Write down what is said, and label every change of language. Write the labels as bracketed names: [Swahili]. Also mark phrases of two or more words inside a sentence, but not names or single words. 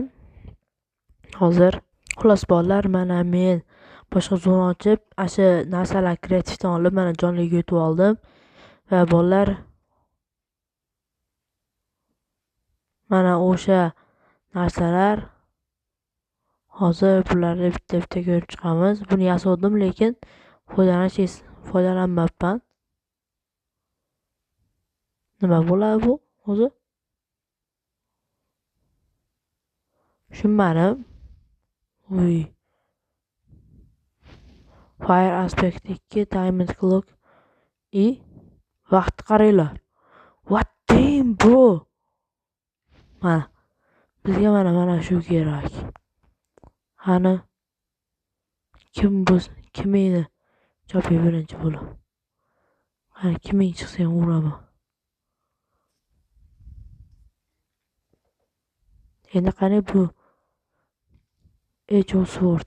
[Uzbek] Hozir xullas bolalar, mana men boshqa zona ochib, asha narsalar kreativdan olib mana jonliga yutib oldim va bolalar mana o'sha narsalar hozir bularni bitta ko'rib chiqamiz. Buni yasadim, lekin foydalanmayapman. Nima bo'ladi bu o'zi? Tushunmadim. [English] Fire aspect 2 diamond clock [Uzbek] vaqt qaranglar. [English] What damn bro? [Uzbek] Bizga mana shu kerak. Qani kim meni chopib birinchi bo'lib? Qani kiming chiqsa ham uraman. Endi qani bu Edge of Sword.